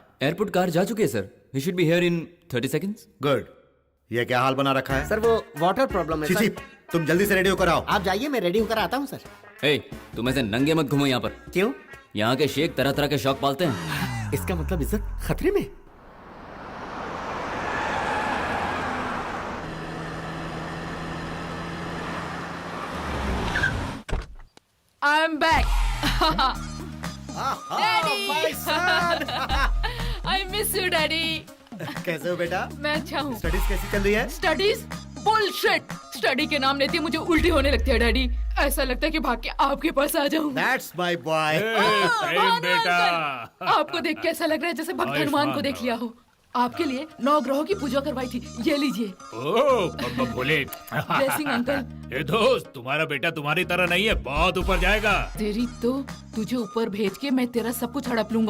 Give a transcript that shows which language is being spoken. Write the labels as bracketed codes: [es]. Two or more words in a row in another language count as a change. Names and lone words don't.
[hi] एयरपोर्ट कार जा चुकी है सर। [en] he should be here in 30 seconds. [hi] गुड। ये क्या हाल बना रखा है? सर वो वाटर प्रॉब्लम है सर। तुम जल्दी से रेडी होकर आओ। आप जाइए, मैं रेडी होकर आता हूँ सर। तुम ऐसे नंगे मत घूमो यहाँ पर। क्यों? यहाँ के शेख तरह तरह के शौक पालते हैं। इसका मतलब इज्जत खतरे में? [en] I am back. Daddy, my son. I miss you, Daddy. [hi] कैसे हो बेटा? मैं अच्छा हूँ। स्टडीज कैसी चल रही है? स्टडीज? बुलशिट। स्टडी के नाम लेते ही मुझे उल्टी होने लगती है डैडी। ऐसा लगता है कि भाग के आपके पास आ जाऊँ। [en] That's my boy. [hi] बेटा। आपको देख के ऐसा लग रहा है जैसे भक्त हनुमान को देख लिया हो। आपके लिए 9 ग्रहों की पूजा करवाई थी, ये लीजिए। ओह भोले। [en] blessing uncle. [hi] ए दोस्त, तुम्हारा बेटा तुम्हारी तरह नहीं है, बहुत ऊपर जाएगा। तेरी तो तुझे ऊपर भेज के मैं तेरा सब कुछ हड़प लूंगा।